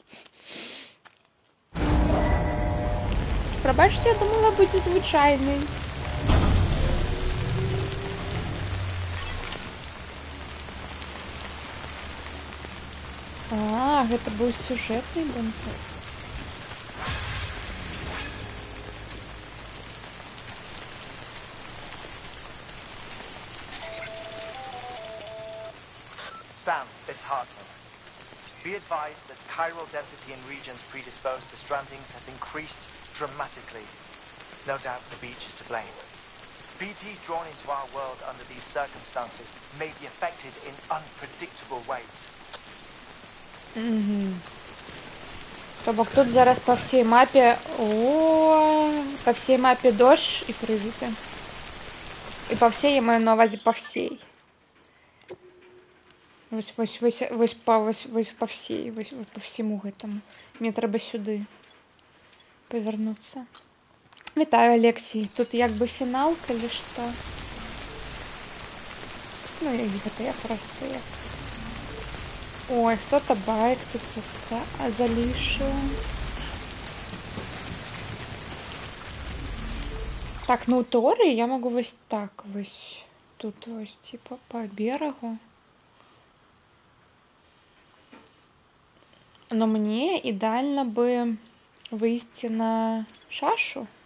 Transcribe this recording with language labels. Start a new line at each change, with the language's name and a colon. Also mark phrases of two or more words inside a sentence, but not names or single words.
Belarusian: Пробачьте, я думала, будзе звычайнай. Гэта быў сюжэтны бункер.
English: Sam, it's Hartman. Be advised that chiral density in regions predisposed to strandings has increased dramatically. No doubt the beach is to blame. BTs drawn into our world under these circumstances may be affected in unpredictable ways.
Belarusian: То бок тут зараз
Russian: по всей
Belarusian: мапе...
Russian: по всей мапе дождь и прыжыты. И по всей,
Belarusian: я маю на увазе
Russian: по всей.
Belarusian: Вось
Russian: по всей, по всему
Belarusian: гэтаму. Мне трэба сюды павярнуцца. Вітаю, Алексей. Тут як бы фінал, калі што. Ну, як гэта,
Russian: я просто... Ой, кто-то байк тут залишил. Так, ну у теории я могу
Belarusian: вось так, вось тут вось
Russian: типа по берегу. Но мне идеально бы выйти на шашу.